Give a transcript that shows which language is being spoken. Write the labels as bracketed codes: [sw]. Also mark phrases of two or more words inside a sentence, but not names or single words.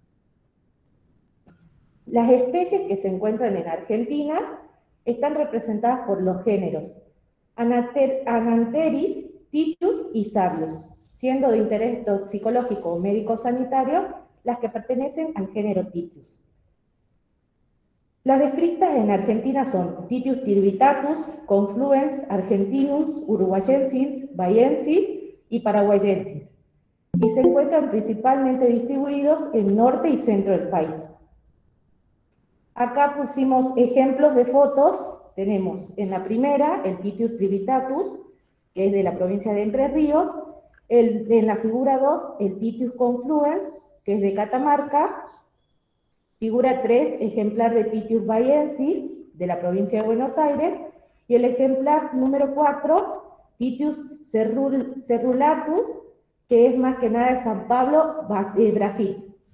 [es] Las especies que se encuentran en Argentina están representadas por los géneros Ananteris, Titus y Sabius, siendo de interés toxicológico o médico-sanitario las que pertenecen al género Titus. Las descritas en Argentina son Titius tirvitatus, confluens, argentinus, uruguayensis, bahiensis y paraguayensis, y se encuentran principalmente distribuidos en norte y centro del país. Acá pusimos ejemplos de fotos. Tenemos en la primera el Titius trivitatus, que es de la provincia de Entre Ríos, en la figura 2 el Titius confluens, que es de Catamarca, figura 3, ejemplar de Titius bahiensis, de la provincia de Buenos Aires, y el ejemplar número 4, Titius cerulatus, que es más que nada de San Pablo, Brasil.